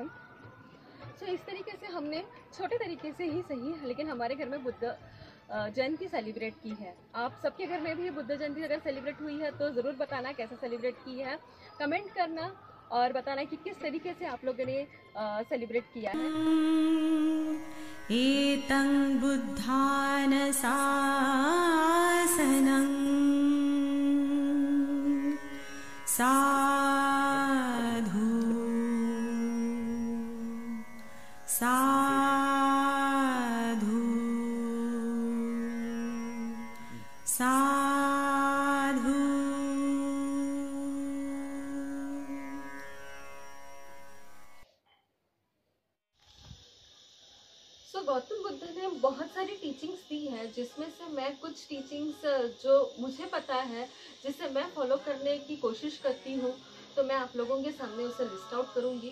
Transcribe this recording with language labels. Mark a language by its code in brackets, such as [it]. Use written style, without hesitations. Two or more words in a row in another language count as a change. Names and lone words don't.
[hi] तो इस तरीके से हमने छोटे तरीके से ही सही, लेकिन हमारे घर में बुद्ध जयंती सेलिब्रेट की है। आप सबके घर में भी बुद्ध जयंती अगर सेलिब्रेट हुई है तो ज़रूर बताना कैसे सेलिब्रेट की है, कमेंट करना और बताना कि किस तरीके से आप लोगों ने सेलिब्रेट किया है। [pi] एतं बुद्धान शासनं साधु साधु साधु। [hi] गौतम बुद्ध ने बहुत सारी टीचिंग्स दी है, जिसमें से मैं कुछ टीचिंग्स जो मुझे पता है, जिसे मैं फॉलो करने की कोशिश करती हूँ, तो मैं आप लोगों के सामने उसे [en] list out [hi] करूँगी।